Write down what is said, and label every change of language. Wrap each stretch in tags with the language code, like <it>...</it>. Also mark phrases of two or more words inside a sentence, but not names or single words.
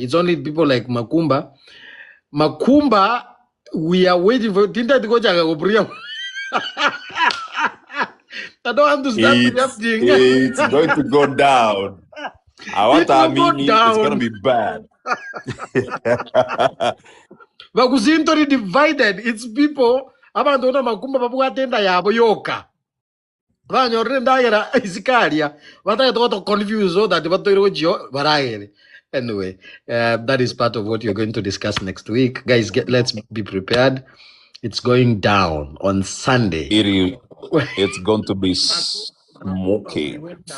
<en>It's only people like Makumba. Makumba, we are waiting for Tinta to go to I don't understand. It's going to go down. It's going to be bad. Bwomogusii divided. It's people.</en> <guz>Abandona Makumba babu atenda yabo yoka.</guz> <en>Anyway, that is part of what you're going to discuss next week. Guys, let's be prepared. It's going down on Sunday. It's going to be smoking.</en>